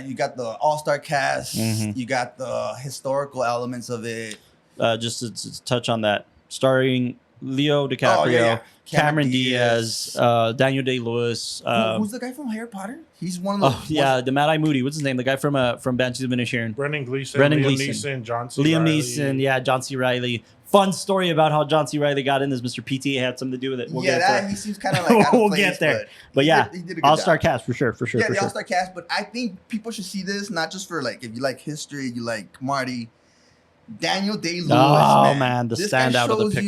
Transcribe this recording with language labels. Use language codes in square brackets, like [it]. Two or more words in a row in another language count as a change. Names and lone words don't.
[en] You got the all-star cast, you got the historical elements of it. Just to touch on that, starring Leo DiCaprio, Cameron Diaz, Daniel Day-Lewis. Who's the guy from Harry Potter? He's one of the the Mad-Eye Moody. What's his name? The guy from Banshees of Inisherin. Brendan Gleeson, Liam Neeson, John C. Liam Reilly. Neeson, John C. Reilly. Fun story about how John C. Reilly got in this. Mr. PTA had something to do with it. We'll get there. He seems kind of like out of we'll place, get there. But yeah, he did a good all-star job. cast for sure. Yeah, the all-star cast. But I think people should see this not just for like if you like history, you like Marty. Daniel Day-Lewis, man, the standout of the picture.